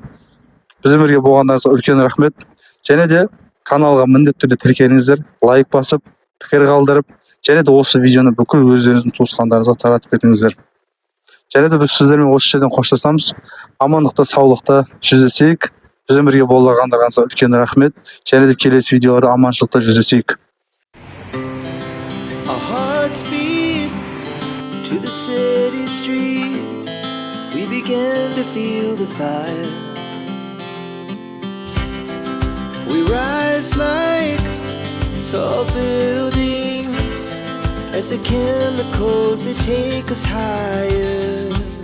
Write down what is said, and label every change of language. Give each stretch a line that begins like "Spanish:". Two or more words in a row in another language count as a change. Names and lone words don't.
Kazakh: Бізбен бірге болғандарыңызға үлкен рахмет. Және де каналға міндетті түрде тіркеліңіздер, лайк басып, пікір қалдырып, және де осы видеоны бүкіл өздеріңіздің туысқандарыңызға таратып кетіңіздер. Және де біз сіздермен осы жерден қоштасамыз. Амандықта, саулықта жүздесейік. Бізбен бірге болғандарыңызға үлкен рахмет. Және де келесі видеоларда аманшылықта жүздесейік.
English: Our hearts beat to the city streets. We began to feel the fire. We rise like tall buildings as the chemicals they take us higher.